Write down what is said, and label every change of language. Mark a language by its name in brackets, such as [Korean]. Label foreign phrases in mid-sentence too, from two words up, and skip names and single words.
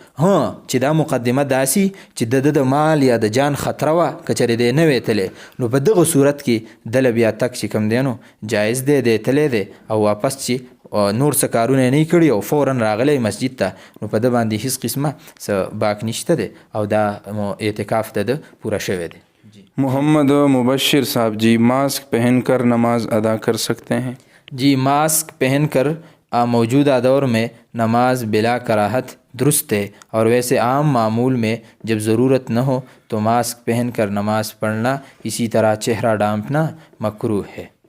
[Pashto] چې دا مقدمه داسې چې د مال یا د جان خطره وه که چېرې دی نه وی تلی نو په دغه صورت کې دله بیا تګ چې کوم دی نو جایز دی، دی تلی دی او واپس چې نور څه کارونه یې نه کړي او فورا راغلی مسجد ته نو په ده باندې هیڅ قسمه څه باک نشته دی او دا اعتکاف د ده پوره شوی دی. [Urdu] محمد مبشر صاحب جی ماسک پہن کر نماز ادا کر سکتے ہیں؟ جی ماسک پہن کر موجودہ دور میں نماز بلا کراہت درست ہے اور ویسے عام معمول میں جب ضرورت نہ ہو تو ماسک پہن کر نماز پڑھنا اسی طرح چہرہ ڈھانپنا مکروہ ہے.